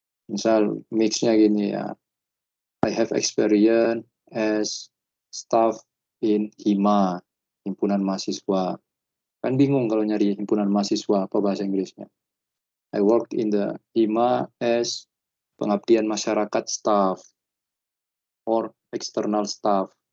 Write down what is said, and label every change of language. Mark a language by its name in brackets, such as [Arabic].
[Indonesian] Misal mixnya gini ya, [English] I have experience as staff in HIMA, himpunan mahasiswa. [Indonesian] Kan bingung kalau nyari himpunan mahasiswa apa bahasa Inggrisnya. [English] I work in the HIMA as [Indonesian] pengabdian masyarakat [English] staff or external staff.